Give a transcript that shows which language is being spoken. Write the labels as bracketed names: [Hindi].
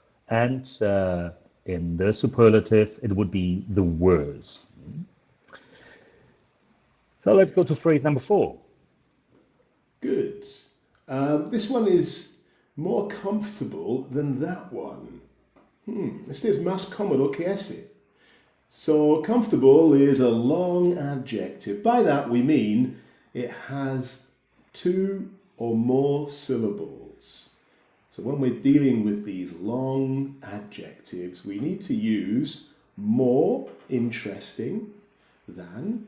[English] And in the superlative, it would be the worse. So let's go to phrase number 4. Good. This one is more comfortable than that one. [Spanish] Este es más cómodo que ese. [English] So comfortable is a long adjective. By that we mean it has 2 or more syllables. So when we're dealing with these long adjectives, we need to use more interesting than.